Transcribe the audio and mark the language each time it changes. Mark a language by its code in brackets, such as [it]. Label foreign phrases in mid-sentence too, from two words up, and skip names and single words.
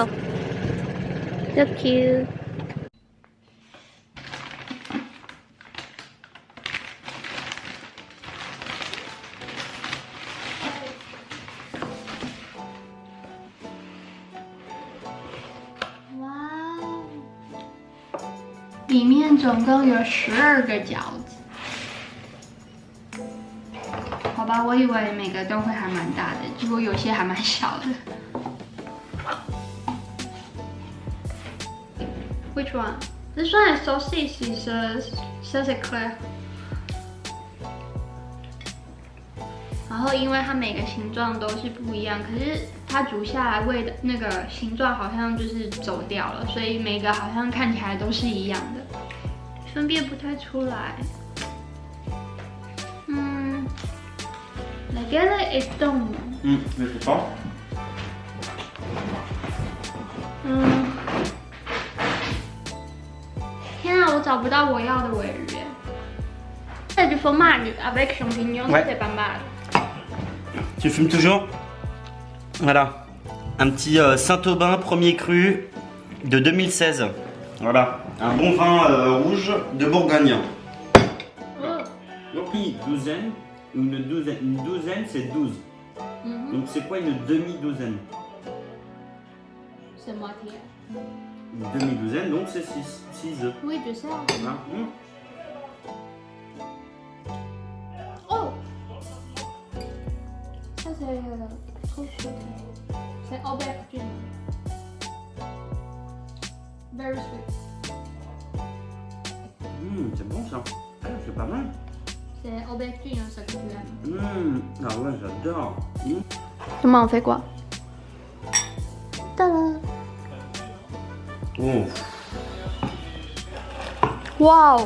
[en] So cute. Wow. [zh] 里面总共有12个饺子。好吧，我以为每个都会还蛮大的，结果有些还蛮小的。 [en] Which one? This one is sausage. It says eclair. [zh] 然后因为它每个形状都是不一样，可是它煮下来味的那个形状好像就是走掉了，所以每个好像看起来都是一样的，分辨不太出来。 [fr] Laquelle est donne? Je sais pas. [zh] 天啊，我找不到我要的鲔鱼。 [fr] C'est du fromage avec champignons, Ouais. c'est pas mal. Tu fumes toujours? Voilà. Un petit Saint-Aubin premier cru de 2016. Voilà. Un bon vin rouge de Bourgogne. Oh. Oui, douzaine. Une douzaine, c'est 12. Donc c'est quoi une demi-douzaine? C'est moitié. Une demi-douzaine, donc c'est 6 œufs. Oui, je sais. Voilà. Oh! Ça c'est trop chouette. C'est aubergine. [en] Very sweet. [fr] C'est bon ça. Ah, c'est pas mal. C'est aubergine, ça que tu aimes. Ah ouais, j'adore. Comment on fait quoi? Tada! Oh. Wow!